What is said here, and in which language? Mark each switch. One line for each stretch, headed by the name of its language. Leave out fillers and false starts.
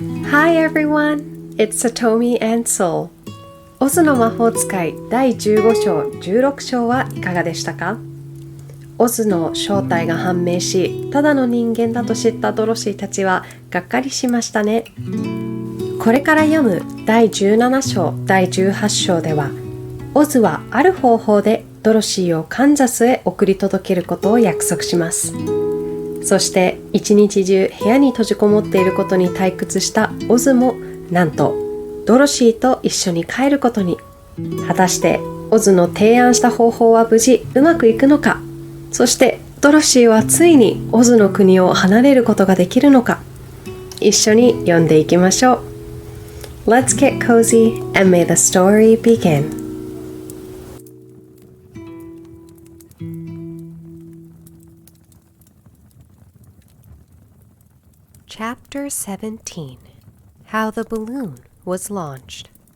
English: Hi everyone, it's Satomi and Soul.
Japanese: オズの魔法使い第15章、16章はいかがでしたか？オズの正体が判明し、ただの人間だと知ったドロシーたちはがっかりしましたね。これから読む第17章、第18章では、オズはある方法でドロシーをカンザスへ送り届けることを約束します。そして一日中部屋に閉じこもっていることに退屈したオズもなんとドロシーと一緒に帰ることに。果たしてオズの提案した方法は無事うまくいくのか、そしてドロシーはついにオズの国を離れることができるのか、一緒に読んでいきましょう。
English: Let's get cozy and may the story begin.Chapter 17 How the Balloon Was Launched.